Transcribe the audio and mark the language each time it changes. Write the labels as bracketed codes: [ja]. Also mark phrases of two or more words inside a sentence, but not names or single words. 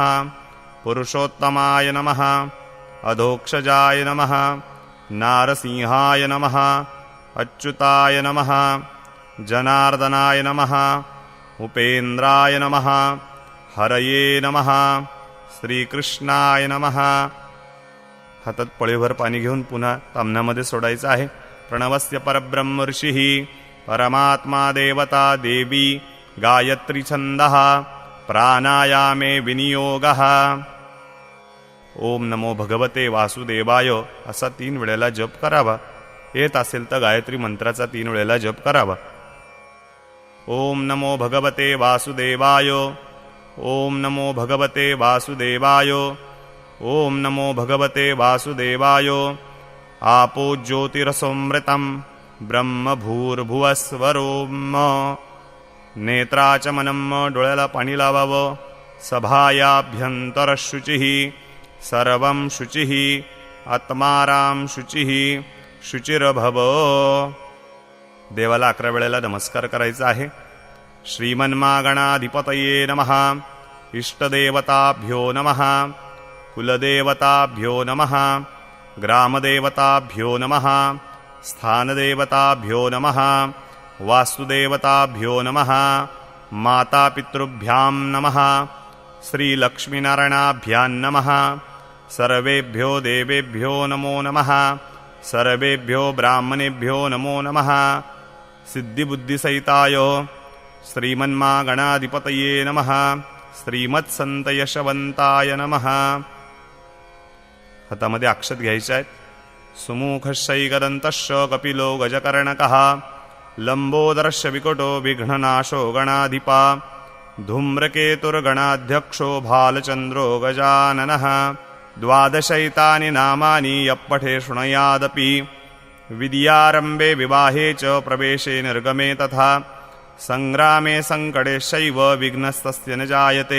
[sa] पुरुषोत्तमाय नमः. अधोक्षजाय नमः. नारसिंहाय नमः. अच्युताय नमः. जनार्दनाय नमः. उपेन्द्राय नमः. हरये नमः. श्रीकृष्णाय नमः. [mr] हातात पळीभर पाणी घेऊन पुन्हा ताम्हणामध्ये सोडायचं आहे. [sa] प्रणवस्य परब्रह्म ऋषिः, परमात्मा देवता देवी, गायत्री छंदः, प्राणायामे विनियोगः. ओम नमो भगवते वासुदेवाय [mr] असा 3 वेळेला जप करावा. येत असेल तर गायत्री मंत्राचा 3 वेळेला जप करावा. [sa] ओम नमो भगवते वासुदेवाय. ॐ नमो भगवते वासुदेवाय। ॐ नमो भगवते वासुदेवाय। आपो ज्योतिरसोमृतं ब्रह्म भूर्भुवस्वरोम। [mr] नेत्राचमनं डोळ्याला पाणी लावावं। [sa] सभायाभ्यंतरशुचिः सर्वं शुचिः आत्माराम शुचिः शुचिरभव। [mr] देवाला 11 वेळेला नमस्कार करायचा आहे। [sa] श्रीमन्मागणाधिपतये नमः। इष्टदेवताभ्यो नमः। कुलदेवताभ्यो नमः। ग्रामदेवताभ्यो नमः। स्थानदेवताभ्यो नमः। वास्तुदेवताभ्यो नमः। मातापितृभ्यां नमः। श्रीलक्ष्मीनारायणाभ्यां नमः। सर्वेभ्यो देवेभ्यो नमो नमः। सर्वेभ्यो ब्राह्मणेभ्यो नमो नमः। सिद्धिबुद्धिसहिताय श्रीमन्मागणाधिपतये नमः। श्रीमत्संतयशवंताय नमः। [mr] हातामध्ये अक्षत घ्यायचे आहेत। [sa] सुमुखश्चैकदन्तश्च कपिलो गजकर्णकः लंबोदरश्च विकटो विघ्ननाशो गणाधिपा धूम्रकेतुर्गणाध्यक्षो भालचन्द्रो गजाननः। 12 नामानि यः पठे शृणुयादपि विद्यारम्भे विवाहे च प्रवेशे निर्गमे तथा संग्रामे सङ्कटेश्चैव विघ्नस्तस्य न जायते।